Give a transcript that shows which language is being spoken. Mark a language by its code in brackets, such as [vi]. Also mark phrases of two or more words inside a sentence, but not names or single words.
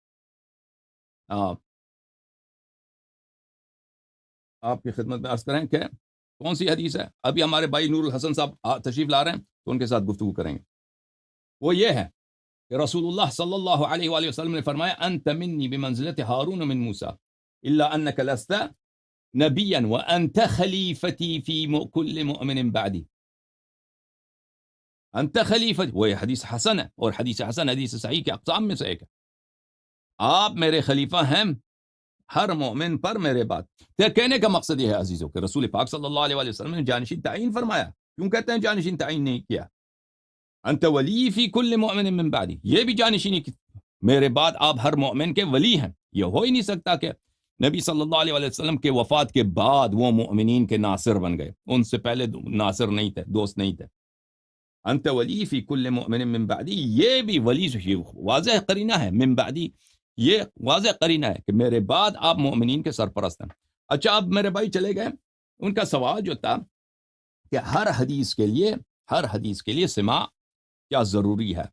[ur] آپ کی خدمت میں عرض کریں کہ کون سی حدیث ہے. ابھی ہمارے بھائی نور الحسن صاحب تشریف لا رہے ہیں، تو ان کے ساتھ گفتگو کریں گے. وہ یہ ہے کہ رسول اللہ [ar] صلی اللہ علیہ وآلہ وسلم [ur] نے فرمایا [ar] انت منی بمنزلت ہارون من موسیٰ الا انک لست نبیا وانت خلیفتی فی کل مؤمن بعدی. انت خلیفتی، [ur] وہ یہ حدیث حسن ہے، اور حدیث حسن حدیث صحیح کے اقسام میں سے ایک ہے. آپ میرے خلیفہ ہیں ہر مومن پر میرے بعد. کہنے کا مقصد یہ ہے عزیزوں کہ رسول پاک [ar] صلی اللہ علیہ وآلہ وسلم [ur] نے جانشین تعین فرمایا. کیوں کہتے ہیں جانشین تعین نہیں کیا؟ [ar] انت ولی فی کل مؤمن من بعدی، [ur] یہ بھی جانشینی کی میرے بعد آپ ہر مومن کے ولی ہیں. یہ ہو ہی نہیں سکتا کہ نبی [ar] صلی اللہ علیہ وآلہ وسلم [ur] کے وفات کے بعد وہ مؤمنین کے ناصر بن گئے، ان سے پہلے ناصر نہیں تھے، دوست نہیں تھے. [ar] انت ولی فی کل مؤمن من بعدی، [ur] یہ بھی ولی سے واضح قرینہ ہے. [ar] من بعدی [ur] یہ واضح قرینہ ہے کہ میرے بعد آپ مومنین کے سرپرست ہیں. اچھا اب میرے بھائی چلے گئے، ان کا سوال جو تھا کہ ہر حدیث کے لیے سماع کیا ضروری ہے.